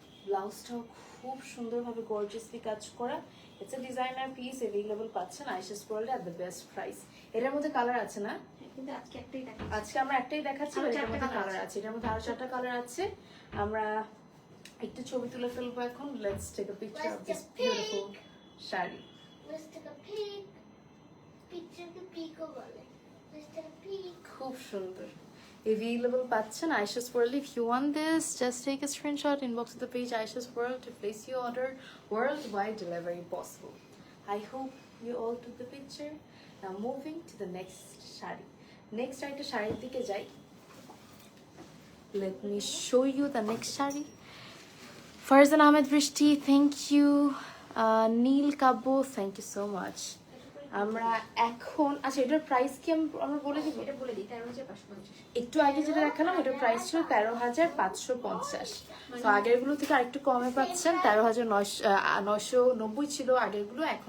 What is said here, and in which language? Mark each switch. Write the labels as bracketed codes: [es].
[bn] ব্লাউজটাও খুব সুন্দরভাবে গর্জিয়াসলি কাজ করা। [en] it's a designer piece, [bn] available পাচ্ছেন আইশাস ওয়ার্ল্ডে [en] At the best price. [bn] এটার মধ্যে কালার আছে না? কিন্তু আজকে একটাই দেখা আজকে আমরা একটাই দেখাচ্ছি, আরো এটার চারটে মধ্যে [en] colour [bn] কালার আছে, এটার মধ্যে আরো 4টা কালার আছে। আমরা একটু ছবি তুলে ফেলবো এখন। [en] Let's take a picture of this beautiful sari. let's take a peek [bn] পিকচারকে পিকও বলে [en] let's take a peek [bn] খুব সুন্দর। [en] Available পাচ্ছেন Aisha's World. If you want this, just take a screenshot, inbox the page Aisha's World to place your order. Worldwide delivery possible. I hope you all took the picture. Now moving to the next shari. [bn] Next একটা শাড়ির দিকে যাই। [en] Let me show you the next shari. Farzan Ahmed Vrishti, thank you. Neil Kabo, thank you so much. [bn] আমরা এখন আচ্ছা এটার price কি আমরা বলে দিব? এটা বলে দিই 13,550। একটু আগে যেটা দেখালাম ওটার প্রাইস ছিল 13,550। তো আগেরগুলো থেকে আরেকটু কমে পাচ্ছেন। 13,990 ছিল আগেরগুলো।